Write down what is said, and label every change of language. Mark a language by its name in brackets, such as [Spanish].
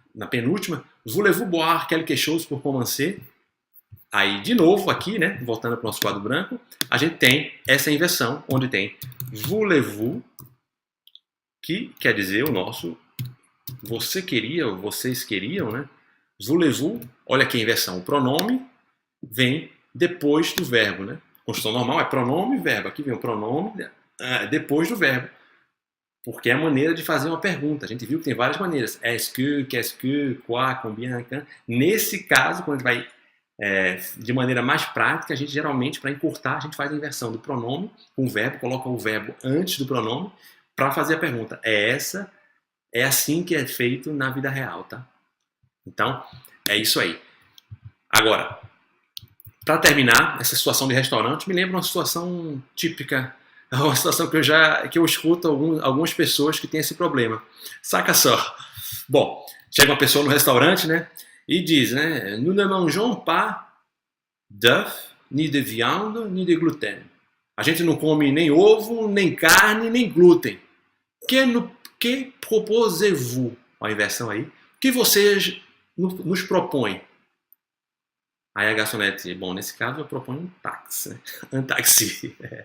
[Portuguese] Na penúltima, [French] voulez-vous boire quelque chose pour commencer? [Portuguese] Aí, de novo, aqui, né, voltando para o nosso quadro branco, a gente tem essa inversão, onde tem voulez-vous que quer dizer o nosso você queria, ou vocês queriam, né? Voulez-vous, olha aqui a inversão, o pronome vem depois do verbo, né? Construção normal é pronome e verbo, aqui vem o pronome depois do verbo, porque é a maneira de fazer uma pergunta. A gente viu que tem várias maneiras, est-ce que, qu'est-ce que, quoi, combien, quand. Nesse caso, quando a gente vai de maneira mais prática, a gente geralmente, para encurtar, a gente faz a inversão do pronome com o verbo, coloca o verbo antes do pronome para fazer a pergunta. É assim que é feito na vida real, tá? Então, é isso aí. Agora, para terminar, essa situação de restaurante me lembra uma situação típica, uma situação que eu escuto algumas pessoas que têm esse problema. Saca só. Bom, chega uma pessoa no restaurante, né? E diz, né? [French] Nous ne mangeons pas d'œufs, ni de viande, ni de gluten. [Portuguese] A gente não come nem ovo, nem carne, nem glúten. [French] Que proposez-vous? [Portuguese] Olha a inversão aí. O que vocês nos propõem? Aí a garçonete, bom, nesse caso eu proponho um táxi. Né? Um táxi.